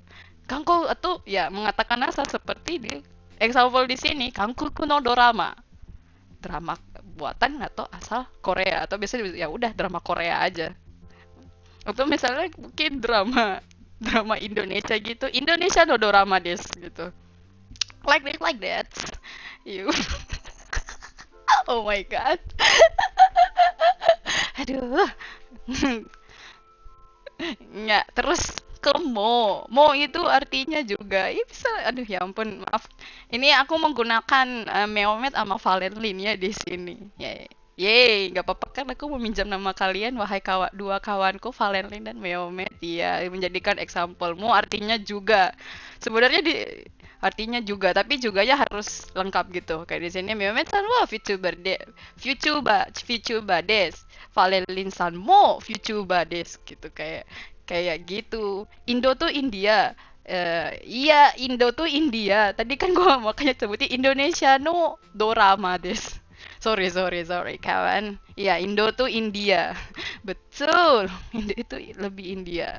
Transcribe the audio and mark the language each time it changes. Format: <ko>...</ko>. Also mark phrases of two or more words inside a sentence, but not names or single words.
<id>Kangko atau ya mengatakan asa seperti di example di sini</id> <ja>韓国のドラマ.</ja> <id>Drama buatan atau asal Korea atau biasanya ya udah drama Korea aja. Atau misalnya mungkin drama drama Indonesia gitu.</id> <ja>インドネシアのドラマです gitu.</ja> <en>Like that. You. Oh my god.</en> <id>Aduh. Nggak, terus ke mo itu artinya juga ya bisa, aduh ya ampun maaf, ini aku menggunakan Meomet sama Valentin ya di sini ya. Yeay, nggak apa-apa kan aku meminjam nama kalian wahai dua kawanku Valentin dan Meomet, ya menjadikan example. Mo artinya juga sebenarnya di artinya juga, tapi juga ya harus lengkap gitu kayak di sini</id> <ja>メオメットさんはVTuberです、バレンタインさんもVTuberです,</ja> <id>Valentin san mo VTuber des gitu, kayak kayak gitu. Indo tuh India. Iya, Indo tuh India. Tadi kan gua makanya sebutin</id> <ja>インドネシアのドラマです.</ja> <id>Sorry kawan. Iya, Indo tuh India. Betul. Indo itu lebih India.</id>